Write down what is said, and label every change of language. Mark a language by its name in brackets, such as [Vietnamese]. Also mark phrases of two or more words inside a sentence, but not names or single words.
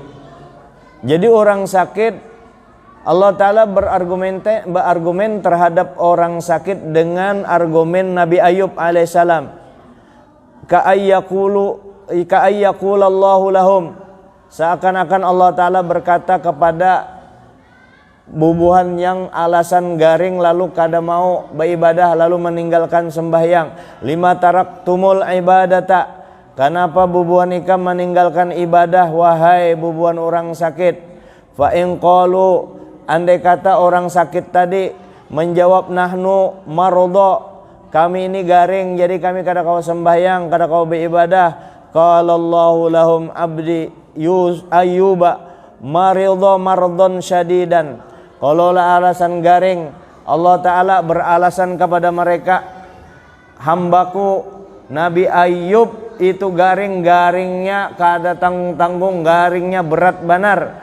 [Indonesian] Jadi orang sakit, Allah Ta'ala berargumen terhadap orang sakit dengan argumen Nabi Ayub alaihissalam. [Arabic] كأن يقول الله لهم. [Banjar] Seakan-akan Allah Ta'ala berkata kepada bubuhan yang alasan garing lalu kada mau beribadah lalu meninggalkan sembahyang. [Arabic] لم تركتم العبادة. [Banjar] Kenapa bubuhan ikam meninggalkan ibadah wahai bubuhan orang sakit? [Arabic] فإن قالوا, [Banjar] andai kata orang sakit tadi menjawab [Arabic] نحن مرضى, [Banjar] kami ini garing jadi kami kada kau sembahyang, kada kau beribadah. [Arabic] قال الله لهم عبدي أيوب مرض مرضا شديدا. [Banjar] Kalau lah alasan garing, Allah Ta'ala beralasan kepada mereka, hambaku Nabi Ayyub itu garing-garingnya kada tanggung, garingnya berat banar.